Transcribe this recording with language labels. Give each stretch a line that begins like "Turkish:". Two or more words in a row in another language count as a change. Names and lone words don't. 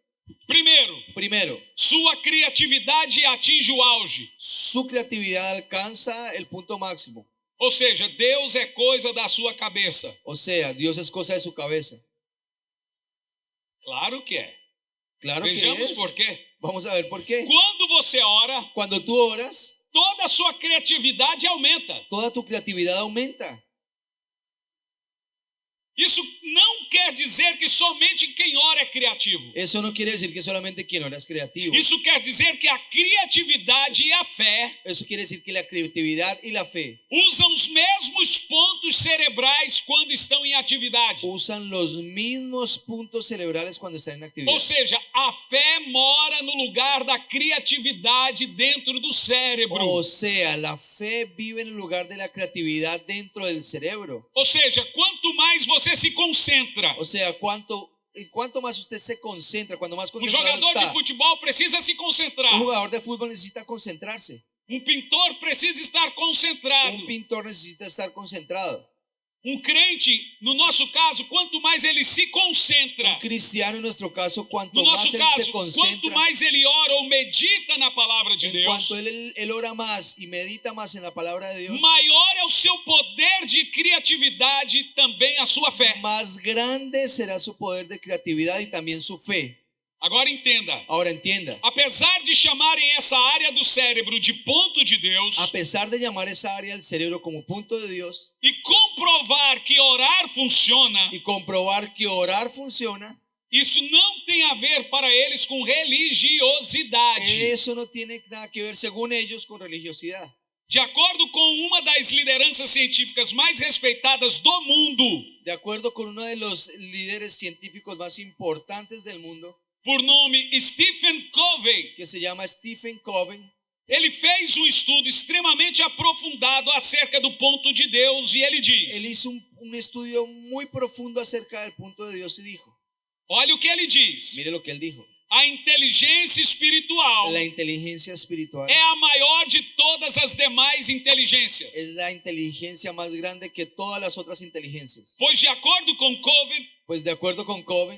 Portuguese: Primeiro,
Spanish: Primero,
Portuguese: sua criatividade atinge o auge.
Spanish: su creatividad alcanza el punto máximo.
Portuguese: Ou seja, Deus é coisa da sua cabeça.
Spanish: O sea, Dios es cosa de su cabeza.
Portuguese: Claro que é.
Spanish: Claro que
Portuguese: Vejamos
Spanish: es.
Portuguese: por quê.
Spanish: Vamos a ver por qué.
Portuguese: Quando você ora,
Spanish: Cuando tú oras,
Portuguese: toda a sua criatividade aumenta.
Spanish: toda tu creatividad aumenta.
Portuguese: Isso não quer dizer que somente quem ora é criativo.
Spanish: Eso no quiere decir que solamente quien ora es creativo.
Portuguese: Isso quer dizer que a criatividade e a fé
Spanish: Eso quiere decir que la creatividad y la fe
Portuguese: usam os mesmos pontos cerebrais quando estão em atividade.
Spanish: usan los mismos puntos cerebrales cuando están en actividad.
Portuguese: Ou seja, a fé mora no lugar da criatividade dentro do cérebro.
Spanish: O sea, la fe vive en el lugar de la creatividad dentro del cerebro.
Portuguese: Ou seja, quanto mais você se concentra,
Spanish: O sea, cuanto más usted se concentra, cuando más
Portuguese: um
Spanish: concentrado
Portuguese: jogador de
Spanish: está.
Portuguese: futebol precisa se concentrar.
Spanish: Un jugador de fútbol necesita concentrarse.
Portuguese: Um pintor precisa estar concentrado.
Spanish: Un pintor necesita estar concentrado.
Portuguese: Um crente, no nosso caso, quanto mais ele se concentra,
Spanish: Un cristiano, en nuestro caso, cuanto
Portuguese: no
Spanish: más
Portuguese: nosso
Spanish: él
Portuguese: caso,
Spanish: se
Portuguese: quanto
Spanish: concentra,
Portuguese: mais ele ora ou medita na palavra de
Spanish: en
Portuguese: Deus,
Spanish: cuanto él ora más y medita más en la palabra de Dios,
Portuguese: maior é o seu poder de criatividade, também a sua fé.
Spanish: más grande será su poder de creatividad y también su fe.
Portuguese: Agora entenda,
Spanish: Ahora entienda,
Portuguese: apesar de chamarem essa área do cérebro de ponto de Deus
Spanish: a pesar de llamar esa área del cerebro como punto de Dios
Portuguese: e comprovar que orar funciona,
Spanish: y comprobar que orar funciona,
Portuguese: isso não tem a ver para eles com religiosidade.
Spanish: eso no tiene nada que ver, según ellos, con religiosidad.
Portuguese: De acordo com uma das lideranças científicas mais respeitadas do mundo,
Spanish: De acuerdo con uno de los líderes científicos más importantes del mundo,
Portuguese: por nome Stephen Covey,
Spanish: que se llama Stephen Covey,
Portuguese: ele fez um estudo extremamente aprofundado acerca do ponto de Deus e ele
Spanish: él
Portuguese: diz,
Spanish: hizo un estudio muy profundo acerca del punto de Dios y dijo,
Portuguese: olha o que ele diz,
Spanish: mire lo que él dijo,
Portuguese: a inteligência espiritual
Spanish: la inteligencia espiritual
Portuguese: é a maior de todas as demais inteligências.
Spanish: es la inteligencia más grande que todas las otras inteligencias.
Portuguese: Pois de acordo com Covey,
Spanish: Pues de acuerdo con Covey,